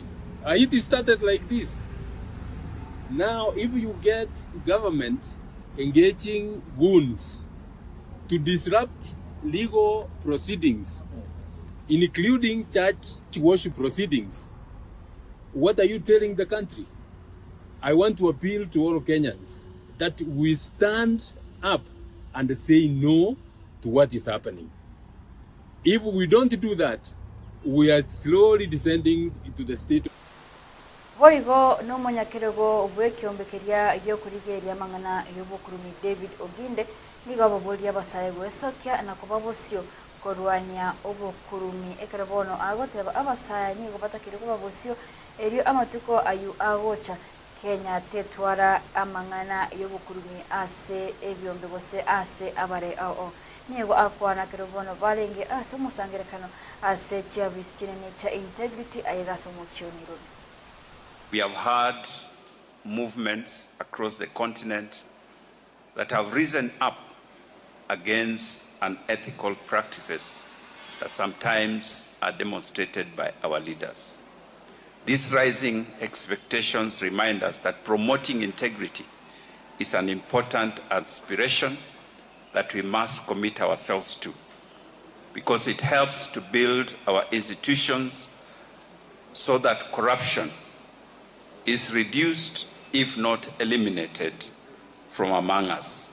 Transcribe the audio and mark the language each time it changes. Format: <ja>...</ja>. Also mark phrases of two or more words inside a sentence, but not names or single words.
<en>Haiti started like this. Now, if you get government engaging goons to disrupt legal proceedings, including church worship proceedings, what are you telling the country? I want to appeal to all Kenyans that we stand up and say no to what is happening. If we don't do that, we are slowly descending into the state of</en> <guz>Voigo no monyakirego obwekyombekeria yokurigeria mangana yobukurumi David Oginde nigabo bolia basaye gwesokya na kubabosio korwanya obukurumi ekerebono agoteba abasaya nigo batakire kubabosio erio amatuko ayu agocha Kenya tetwara amangana yobukurumi ase ebyombe bose ase abare ao nigo akwana kerebono balenge ase musangerekano ase chiabis kinene cha integrity ayiraso muchioniro.</guz> <en>We have had movements across the continent that have risen up against unethical practices that sometimes are demonstrated by our leaders. These rising expectations remind us that promoting integrity is an important aspiration that we must commit ourselves to, because it helps to build our institutions so that corruption is reduced, if not eliminated, from among us.</en>